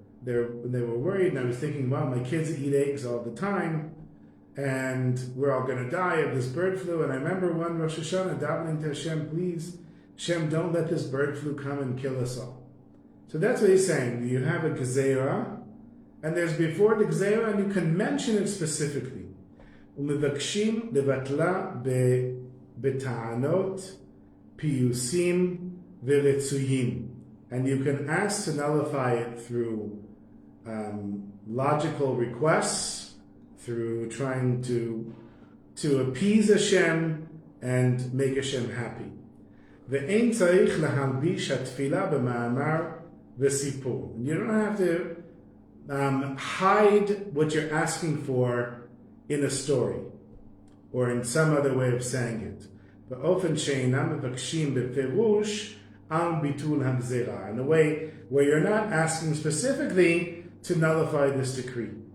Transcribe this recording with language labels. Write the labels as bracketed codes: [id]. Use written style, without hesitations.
[en] When they were worried, and I was thinking, wow, my kids eat eggs all the time, and we're all going to die of this bird flu. And I remember one Rosh Hashanah davening to Hashem, please, Hashem, don't let this bird flu come and kill us all. So that's what he's saying. You have a gezeira, and there's before the gezeira, and you can mention it specifically. [he] ומבקשים לבטלה בטענות, פיוסים ורצויים. [en] And you can ask to nullify it through logical requests, through trying to appease Hashem and make Hashem happy. [he] ואין צריך להלביש התפילה במאמר וסיפור. [en] You don't have to hide what you're asking for in a story or in some other way of saying it. [he] באופן שאינם מבקשים בפירוש על ביטול הגזירה, [en] in a way where you're not asking specifically to nullify this decree.